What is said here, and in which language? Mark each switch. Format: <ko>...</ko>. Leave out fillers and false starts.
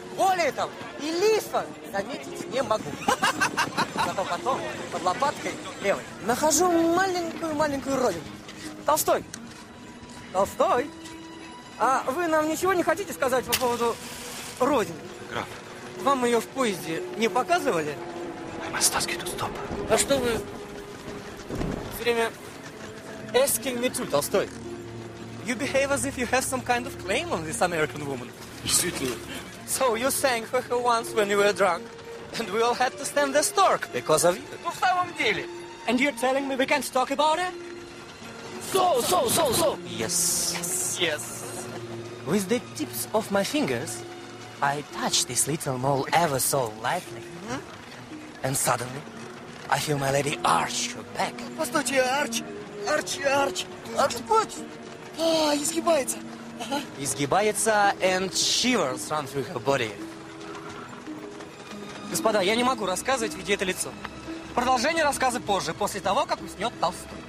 <ru>Более того, и лифа заметить не могу. Зато потом под лопаткой левой нахожу маленькую родинку. Толстой! Толстой! А вы нам ничего не хотите сказать по поводу родины? Граф. Вам ее в поезде не показывали?</ru> <en>I must ask you to stop.</en> <ru>А что вы все время</ru> <en>asking me to,</en> <ru>Толстой?</ru> <en>You behave as if you have some kind of claim on this American woman.</en> <ru>Действительно.</ru> <en>So you sang for her once when you were drunk, and we all had to stand there stark because of you.</en> <ru>Ну, в самом деле.</ru> <en>And you're telling me we can't talk about it? So. Yes. With the tips of my fingers, I touch this little mole ever so lightly. And suddenly, I feel my lady arch her back.</en> <ru>Постойте, арч. Вот. Изгибается. Ага. Изгибается</ru> <en>and shivers run through her body.</en> <ru>Господа, я не могу рассказывать, видя это лицо. Продолжение рассказа позже, после того, как уснет Толстой.</ru>